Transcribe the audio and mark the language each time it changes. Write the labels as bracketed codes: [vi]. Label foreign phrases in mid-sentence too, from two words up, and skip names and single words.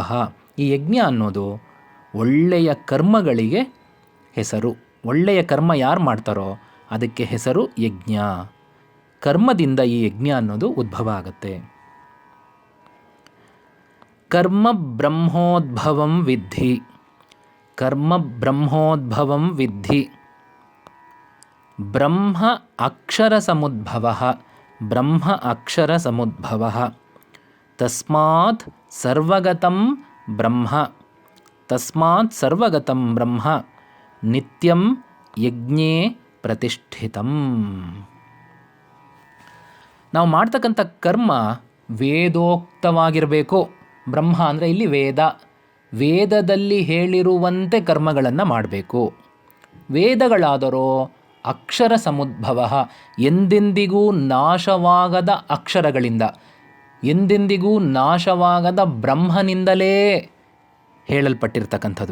[kn] ಈ ಯಜ್ಞ ಅನ್ನೋದು ಒಳ್ಳೆಯ ಕರ್ಮಗಳಿಗೆ ಹೆಸರು. ಒಳ್ಳೆಯ ಕರ್ಮ ಯಾರು ಮಾಡ್ತಾರೋ ಅದಕ್ಕೆ ಹೆಸರು ಯಜ್ಞ. ಕರ್ಮದಿಂದ ಈ ಯಜ್ಞ ಅನ್ನೋದು ಉದ್ಭವ ಆಗುತ್ತೆ. [sa] ಕರ್ಮ ಬ್ರಹ್ಮೋದ್ಭವಂ ವಿದ್ಧಿ, ಕರ್ಮ ಬ್ರಹ್ಮೋದ್ಭವಂ ವಿದ್ಧಿ. ಬ್ರಹ್ಮ ಅಕ್ಷರ ಸಮುದ್ಭವ, ಬ್ರಹ್ಮ ಅಕ್ಷರ ಸಮುದ್ಭವ. ತಸ್ಮಾತ್ ಸರ್ವಗತಂ ಬ್ರಹ್ಮ, ತಸ್ಮಾತ್ ಸರ್ವಗತಂ ಬ್ರಹ್ಮ ನಿತ್ಯಂ ಯಜ್ಞೇ ಪ್ರತಿಷ್ಠಿತಂ. [kn] ನಾವು ಮಾಡ್ತಕ್ಕಂಥ ಕರ್ಮ ವೇದೋಕ್ತವಾಗಿರಬೇಕು. ಬ್ರಹ್ಮ ಅಂದರೆ ಇಲ್ಲಿ ವೇದ, ವೇದದಲ್ಲಿ ಹೇಳಿರುವಂತೆ ಕರ್ಮಗಳನ್ನು ಮಾಡಬೇಕು. ವೇದಗಳಾದರೋ [sa] ಅಕ್ಷರ ಸಮುದ್ಭವ, [kn] ಎಂದೆಂದಿಗೂ ನಾಶವಾಗದ ಅಕ್ಷರಗಳಿಂದ, ಎಂದೆಂದಿಗೂ ನಾಶವಾಗದ ಬ್ರಹ್ಮನಿಂದಲೇ ಹೇಳಲ್ಪಟ್ಟಿರ್ತಕ್ಕಂಥದ್ದು.